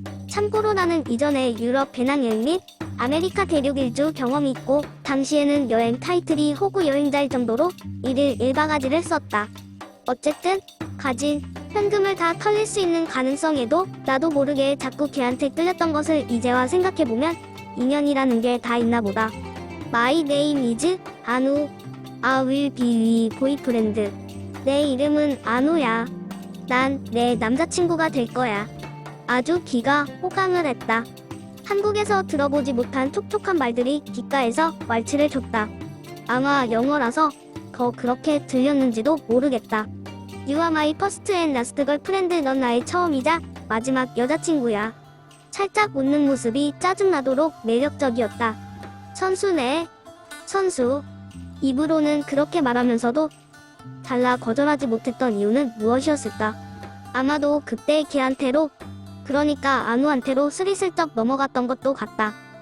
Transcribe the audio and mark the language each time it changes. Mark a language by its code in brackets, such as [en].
[ko] 참고로 나는 이전에 유럽 배낭여행 및 아메리카 대륙 일주 경험이 있고 당시에는 여행 타이틀이 호구 여행자일 정도로 1일 1바가지를 썼다. 어쨌든 가진 현금을 다 털릴 수 있는 가능성에도 나도 모르게 자꾸 걔한테 끌렸던 것을 이제와 생각해보면 인연이라는 게 다 있나 보다. [en] My name is 아누. I will be your boyfriend. [ko] 내 이름은 아누야. 난 내 남자친구가 될 거야. 아주 귀가 호강을 했다. 한국에서 들어보지 못한 촉촉한 말들이 귓가에서 왈츠를 줬다. 아마 영어라서 더 그렇게 들렸는지도 모르겠다. [en] You are my first and last girlfriend. [ko] 넌 나의 처음이자 마지막 여자친구야. 살짝 웃는 모습이 짜증나도록 매력적이었다. 선수네. 선수. 입으로는 그렇게 말하면서도 달라 거절하지 못했던 이유는 무엇이었을까? 아마도 그때 걔한테로, 그러니까 아누한테로 스리슬쩍 넘어갔던 것도 같다.